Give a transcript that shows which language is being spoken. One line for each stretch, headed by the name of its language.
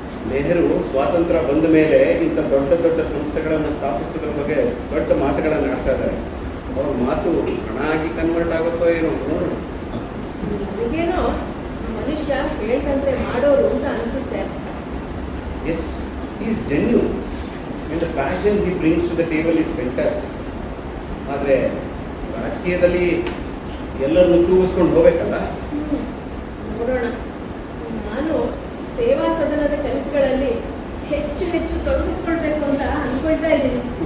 Kannada: ನೆಹರು ಸ್ವಾತಂತ್ರ್ಯ ಬಂದ ಮೇಲೆ ಇಂಥ ದೊಡ್ಡ ದೊಡ್ಡ ಸಂಸ್ಥೆಗಳನ್ನು ಸ್ಥಾಪಿಸೋದ್ರ ಬಗ್ಗೆ ದೊಡ್ಡ ಮಾತುಗಳನ್ನು ಆಡ್ತಾ ಇದ್ದಾರೆ. ಅವ್ರ ಮಾತು ಹಣ ಆಗಿ ಕನ್ವರ್ಟ್ ಆಗುತ್ತೋ ಏನೋ ನೋಡೋಣ. ನನಗೇನೋ ಮನುಷ್ಯ ಹೇಳ್ದಂತೆ ಮಾಡೋರು ಅಂತ ಅನಿಸುತ್ತೆ.
English: Yes, he is genuine and the passion he brings to the table is fantastic.
Kannada: ಆದರೆ ರಾಜಕೀಯದಲ್ಲಿ ಎಲ್ಲರನ್ನು ತೂಗಿಸ್ಕೊಂಡು ಹೋಗ್ಬೇಕಲ್ಲ. ನೋಡೋಣ. ನಾನು ಸೇವಾ ಸದನದ ಕೆಲಸಗಳಲ್ಲಿ ಹೆಚ್ಚು ಹೆಚ್ಚು ತೊಡಗಿಸ್ಕೊಳ್ಬೇಕು ಅಂತ ಅನ್ಕೊಳ್ತಾ ಇದ್ದೀನಿ.